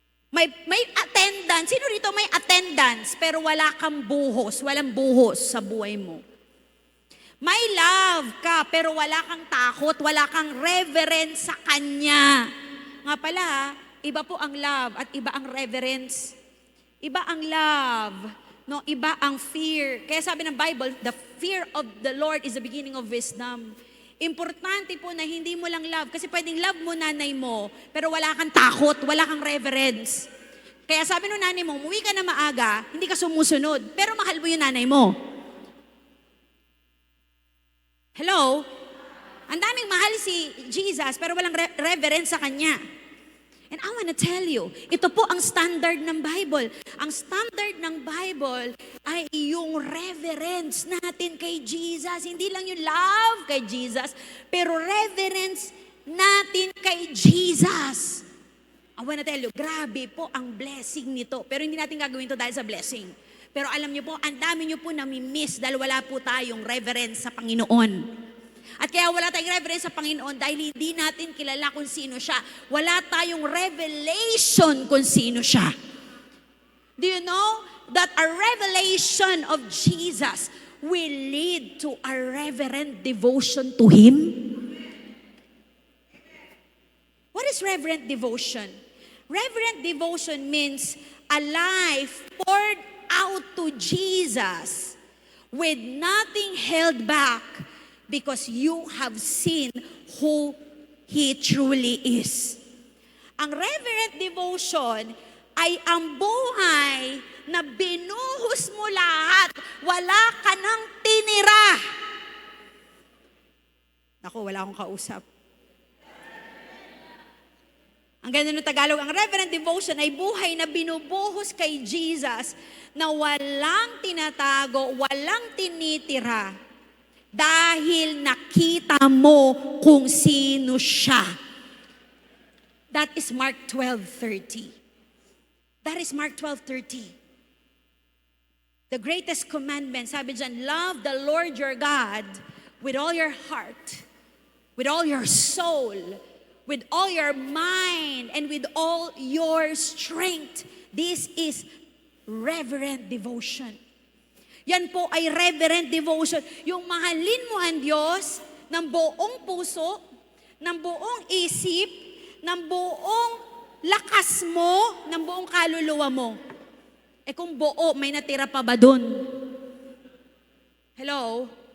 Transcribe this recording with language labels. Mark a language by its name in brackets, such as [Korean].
[Filipino] May attendance, sino rito may attendance, pero wala kang buhos, walang buhos sa buhay mo. May love ka, pero wala kang takot, wala kang reverence sa Kanya. Nga pala, iba po ang love at iba ang reverence. Iba ang love, no? Iba ang fear. Kaya sabi ng Bible, [English] the fear of the Lord is the beginning of wisdom. [Filipino] Importante po na hindi mo lang love, kasi pwedeng love mo nanay mo, pero wala kang takot, wala kang reverence. Kaya sabi ng nanay mo, umuwi ka na maaga, hindi ka sumusunod, pero mahal mo yung nanay mo. Hello? Ang daming mahal si Jesus, pero walang reverence sa Kanya. [English] And I want to tell you, [Filipino] ito po ang standard ng Bible. Ang standard ng Bible ay yung reverence natin kay Jesus. Hindi lang yung love kay Jesus, pero reverence natin kay Jesus. [English] I want to tell you, [Filipino] grabe po ang blessing nito. Pero hindi natin gagawin ito dahil sa blessing. Pero alam niyo po, ang dami niyo po nami-miss dahil wala po tayong reverence sa Panginoon. At kaya wala tayong reverence sa Panginoon dahil hindi natin kilala kung sino siya. Wala tayong revelation kung sino siya. [English] Do you know that a revelation of Jesus will lead to a reverent devotion to Him? What is reverent devotion? Reverent devotion means a life poured out to Jesus with nothing held back because you have seen who He truly is. [Filipino] Ang reverent devotion ay ang buhay na binuhos mo lahat, wala ka nang tinira. Naku, wala akong kausap. Ang ganda ng Tagalog, ang reverent devotion ay buhay na binubuhos kay Jesus na walang tinatago, walang tinitira dahil nakita mo kung sino siya. [English] That is Mark 12:30. That is Mark 12:30. The greatest commandment, [Filipino] sabi dyan, [English] love the Lord your God with all your heart, with all your soul, with all your mind, and with all your strength. This is reverent devotion. [Filipino] Yan po ay reverent devotion. Yung mahalin mo ang Diyos ng buong puso, ng buong isip, ng buong lakas mo, ng buong kaluluwa mo. Eh kung buo, may natira pa ba dun? Hello?